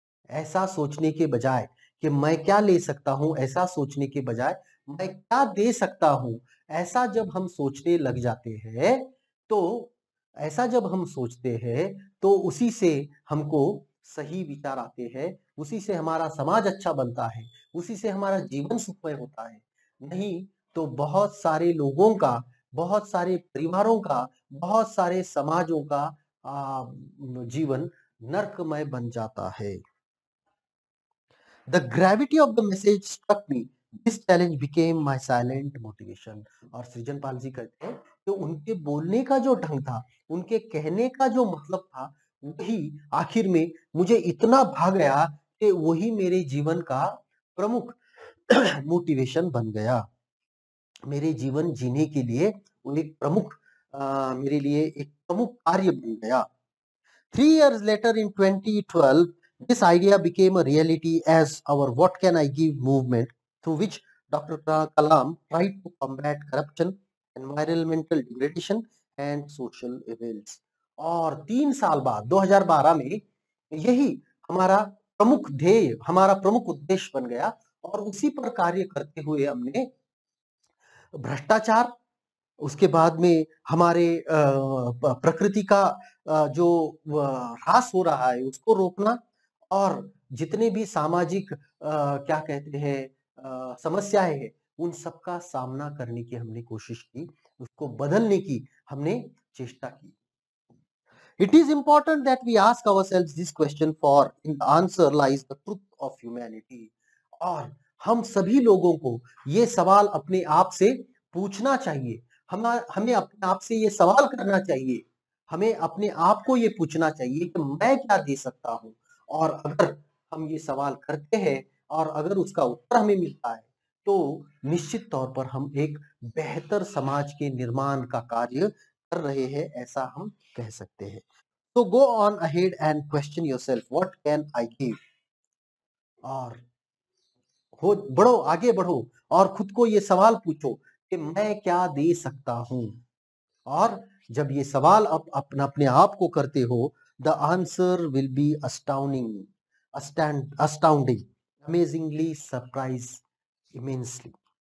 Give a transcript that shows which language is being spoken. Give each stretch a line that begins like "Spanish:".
Hindi: ऐसा सोचने के बजाय कि मैं क्या ले सकता हूं, ऐसा सोचने के बजाय मैं क्या दे सकता हूं, ऐसा जब हम सोचने लग जाते हैं तो ऐसा जब हम सोचते हैं तो उसी से हमको सही विचार आते हैं, उसी से हमारा समाज अच्छा बनता है, उसी से हमारा जीवन सुखमय होता है। नहीं तो बहुत सारे लोगों का, बहुत सारे परिवारों का, बहुत सारे समाजों का जीवन नर्कमय बन जाता है।
English: The gravity of the message struck me. This challenge became my silent motivation.
Hindi: और सृजनपाल जी कहते हैं कि उनके बोलने का जो ढंग था, उनके कहने का जो मतलब था, वही आखिर में मुझे इतना भा गया कि वही मेरे जीवन का प्रमुख मोटिवेशन बन गया। मेरे जीवन जीने के लिए वो एक प्रमुख मेरे लिए एक प्रमुख कार्य बन गया।
English: 3 years later in 2012, this idea became a reality as our What Can I Give movement, through which Dr. Kalam tried to combat corruption, environmental degradation and social evils.
Hindi: और 3 साल बाद 2012 में यही हमारा प्रमुख ध्येय, हमारा प्रमुख उद्देश्य बन गया और उसी पर कार्य करते हुए हमने भ्रष्टाचार, उसके बाद में हमारे प्रकृति का जो ह्रास हो रहा है उसको रोकना और जितने भी सामाजिक क्या कहते हैं समस्याएं हैं उन सब का सामना करने की हमने कोशिश की, उसको बदलने की हमने चेष्टा की।
English: It is important that we ask ourselves this question, for in the answer lies the truth of humanity.
Hindi: और हम सभी लोगों को ये सवाल अपने आप से पूछना चाहिए, हमें अपने आप से ये सवाल करना चाहिए, हमें अपने आप को ये पूछना चाहिए कि मैं क्या दे सकता हूँ। और अगर हम ये सवाल करते हैं और अगर उसका उत्तर हमें मिलता है तो निश्चित तौर पर हम एक बेहतर समाज के निर्माण का कार्य कर रहे हैं, ऐसा हम कह सकते हैं।
English: So go on ahead and question yourself, what can I give?
Hindi: और बढ़ो, आगे बढ़ो और खुद को ये सवाल पूछो कि मैं क्या दे सकता हूं। और जब ये सवाल अपना अपने आप को करते हो,
English: The answer will be astounding, amazingly, surprise, immensely.